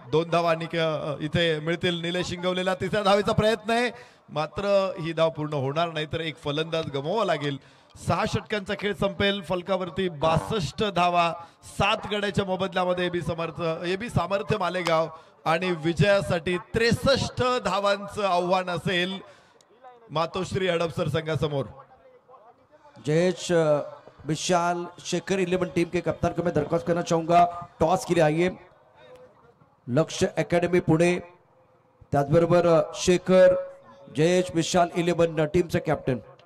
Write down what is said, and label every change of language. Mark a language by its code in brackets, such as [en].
[mr] 2 धावा इथे मिळतील निलेश शिंगवलेला। तिसऱ्या धावेचा प्रयत्न आहे, मात्र ही धाव पूर्ण होणार नाही, तर एक फलंदाज गमवावा लागेल 6 षटकांचा खेळ संपेल. फलकावरती 62 धावा, 7 गड्याच्या मोबदल्यामध्ये एबी सामर्थ्य मालेगाव आणि विजयासाठी 63 धावांचं आव्हान असेल मातोश्री हडपसर संघासमोर. [hi] जयेश विशाल शेखर 11 टीम के कप्तान को मैं दरख्वास्त करना चाहूंगा टॉस के लिए आइए. [mr] लक्ष्य एकेडमी पुणे, त्याचबरोबर शेखर, जयेश विशाल 11 टीमचे कॅप्टन.